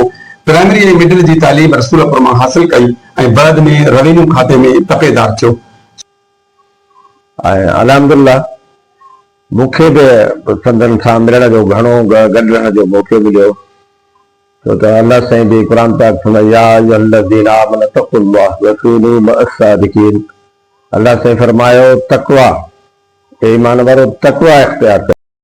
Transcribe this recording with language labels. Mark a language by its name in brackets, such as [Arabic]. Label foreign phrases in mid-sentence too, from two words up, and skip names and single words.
[Sindhi] प्राइमरी ऐं मिडिल जी तालीम रसूलपुर मां हासिल कई ऐं बाद में रेवेन्यू खाते में तपेदार थियो ऐं अल्हम्दुलिल्लाह मूंखे बि संदन सां मिलण जो घणो गॾु रहण जो मौक़ो मिलियो छो त अल्लाह साईं बि क़ुरान पाक फरमायो [Arabic] يا أيها الذين آمنوا اتقوا الله وكونوا مع الصادقين. [Sindhi] अल्लाह साईं फरमायो तक़वा ईमान वारो तक़वा इख्तियार कयो।